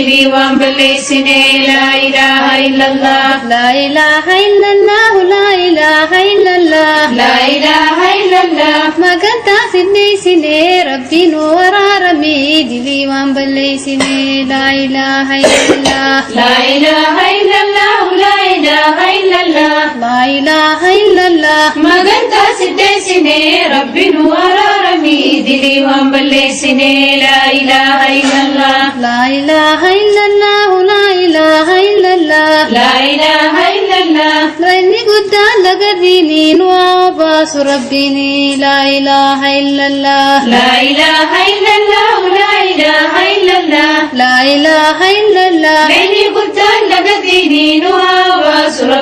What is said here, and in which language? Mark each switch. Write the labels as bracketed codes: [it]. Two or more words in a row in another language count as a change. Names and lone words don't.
[om] waan balleessine [ar] لا إله إلا الله لا إله إلا الله، لا إله إلا الله, لا إله إلا الله [om] maganta siddeessine rabbi nu araarame dilii waan balleessine [ar] لا إله إلا الله, لا إله إلا الله لا إله إلا الله لا إله إلا الله, [om] maganta siddeessine rabbi nu araarame dilii waan balleessine [ar] لا إله إلا الله لا إله إلا الله، لا إله إلا الله, لا إله إلا الله [om] Raini guddaan laga diiniin waa baasu rabbiini [ar] لا إله إلا الله, لا إله إلا الله لا إله إلا الله لا إله إلا الله. [om] Beni guddaan laga diiniin waa baasu